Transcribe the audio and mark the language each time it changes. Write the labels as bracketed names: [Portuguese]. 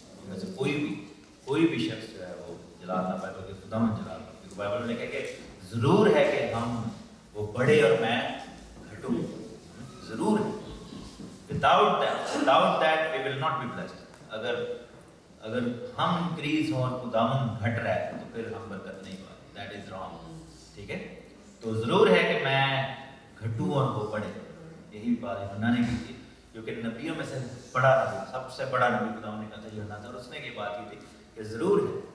[Urdu] ویسے کوئی بھی شخص جو ہے وہ جلال نہ پائے بلکہ خداوند جلال پائے. کیونکہ بائبل میں لکھا ہے کہ ضرور ہے کہ ہم وہ بڑے اور میں گھٹوں. ضرور ہے. [English] without that we will not be blessed. [Urdu] اگر ہم انکریز ہوں اور خداوند گھٹ رہا ہے تو پھر ہم برکت نہیں پاتے. [English] That is wrong. [Urdu] ٹھیک ہے, تو ضرور ہے کہ میں گھٹوں اور وہ بڑھے. یہی بات یوحنا نے کی تھی, کیونکہ نبیوں میں سے بڑا نبی, سب سے بڑا نبی خداوند نے کہا تھا یوحنا تھا, اور اس نے یہ بات کی تھی کہ ضرور ہے.